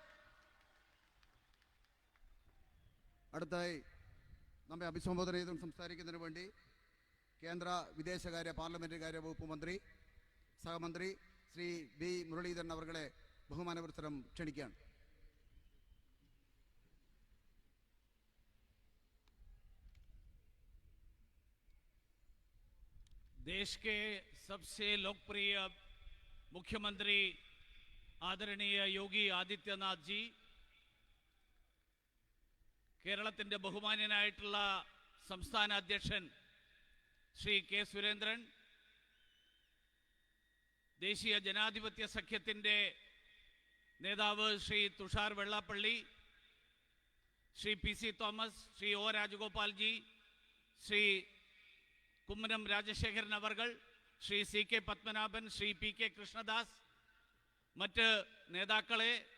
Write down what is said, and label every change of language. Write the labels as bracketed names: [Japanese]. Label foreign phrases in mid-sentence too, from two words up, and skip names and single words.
[Malayalam] അടുത്തായി നമ്മെ അഭിസംബോധന ചെയ്തും സംസാരിക്കുന്നതിന് വേണ്ടി കേന്ദ്ര വിദേശകാര്യ പാർലമെന്ററി കാര്യ വകുപ്പ് മന്ത്രി സഹമന്ത്രി ശ്രീ ബി മുരളീധരൻ അവർകളെ ബഹുമാനപുരസ്സരം ക്ഷണിക്കുകയാണ്. [Hindi] देश के सबसे लोकप्रिय मुख्यमंत्री आदरणीय योगी आदित्यनाथ जी, [Malayalam] കേരളത്തിന്റെ ബഹുമാന്യനായിട്ടുള്ള സംസ്ഥാന അധ്യക്ഷൻ ശ്രീ കെ സുരേന്ദ്രൻ, ദേശീയ ജനാധിപത്യ സഖ്യത്തിന്റെ നേതാവ് ശ്രീ തുഷാർ വെള്ളാപ്പള്ളി, ശ്രീ പി സി തോമസ്, ശ്രീ ഒ രാജഗോപാൽ ജി, ശ്രീ കുമ്മനം രാജശേഖരൻ അവർകൾ, ശ്രീ സി കെ പത്മനാഭൻ, ശ്രീ പി കെ കൃഷ്ണദാസ്, മറ്റ് നേതാക്കളെ,